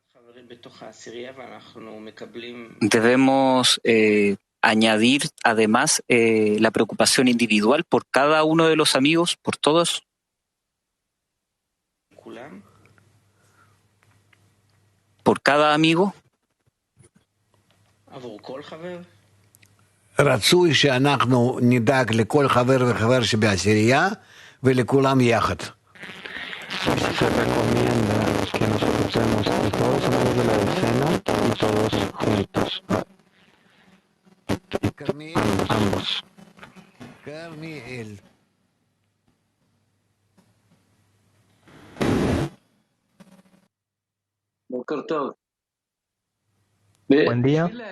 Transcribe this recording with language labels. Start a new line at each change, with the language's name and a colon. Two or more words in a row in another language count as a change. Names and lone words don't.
Spanish: Debemos añadir además la preocupación individual por cada uno de los amigos, por todos. Por cada amigo.
Hebrew: רצוי שאנחנו נדאג לכל חבר וחבר שבעשירייה ולכולם יחד.
Spanish: Se recomienda que nos ocupemos de todos los amigos de la decena y todos juntos. Ambos. Buen día.